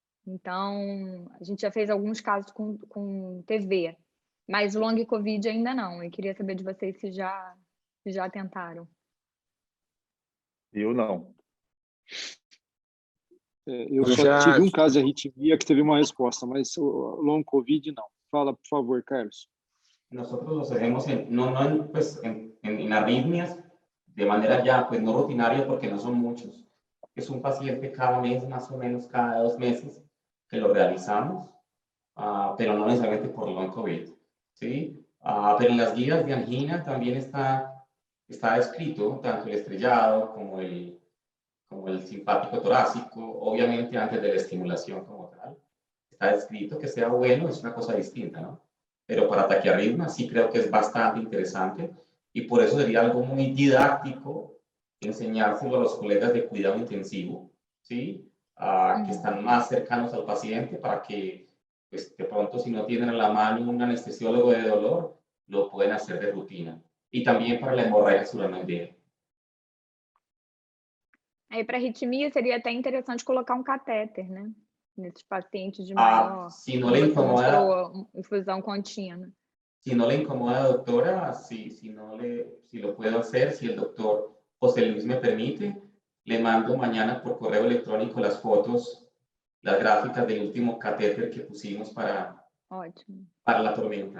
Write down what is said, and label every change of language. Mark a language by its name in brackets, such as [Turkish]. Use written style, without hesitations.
[Portuguese] Então, a gente já fez alguns casos com TV, mas long COVID ainda não. Eu queria saber de vocês se já tentaram. Eu não. Eu só tive um caso de arritmia que teve uma resposta, mas o long COVID não. Fala, por favor, Carlos. [Spanish] Nosotros los hacemos en arritmias de manera ya pues no rutinaria porque no son muchos. Es un paciente cada mes, más o menos cada 2 meses que lo realizamos, pero no necesariamente por long COVID, ¿sí? Pero en las guías de angina también está descrito tanto el estrellado como el simpático torácico, obviamente antes de la estimulación como tal. Está descrito que sea bueno, es una cosa distinta, ¿no? Pero para taquiarritmia sí creo que es bastante interesante y por eso sería algo muy didáctico enseñárselo a los colegas de cuidado intensivo, ¿sí? Que están más cercanos al paciente para que, pues, de pronto, si no tienen a la mano un anestesiólogo de dolor, lo pueden hacer de rutina. Y también para la hemorragia suranoidea. [Portuguese] Aí, para arritmia, seria até interessante colocar um catéter, né? Nesses pacientes de maior... [Spanish] Si no le incomoda... [Portuguese] infusão contínua. [Spanish] Si no le incomoda, doctora, si lo puedo hacer, si el doctor José Luis me permite, le mando mañana por correo electrónico las fotos, las gráficas del último catéter que pusimos para la tormenta.